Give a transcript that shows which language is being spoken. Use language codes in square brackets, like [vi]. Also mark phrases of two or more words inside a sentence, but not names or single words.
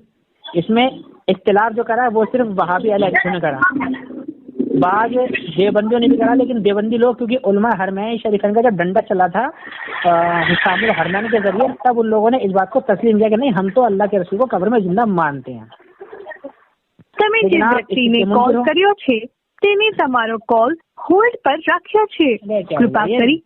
[ur] اس میں اختلاف جو کرا ہے وہ صرف وہابی اہل حدیث نے کرا، بعض دیوبندیوں نے بھی کرا. لیکن دیوبندی لوگ کیونکہ علماء حرمین شریفین کا جب ڈنڈا چلا تھا حسام الحرمین کے ذریعے، تب ان لوگوں نے اس بات کو تسلیم کیا کہ نہیں ہم تو اللہ کے રસૂલ کو قبر میں زندہ مانتے ہیں. [gu] તમે જે વ્યક્તિને કોલ કર્યો છે તેને તમારો કોલ હોલ્ડ પર રાખ્યો છે. કૃપા કરી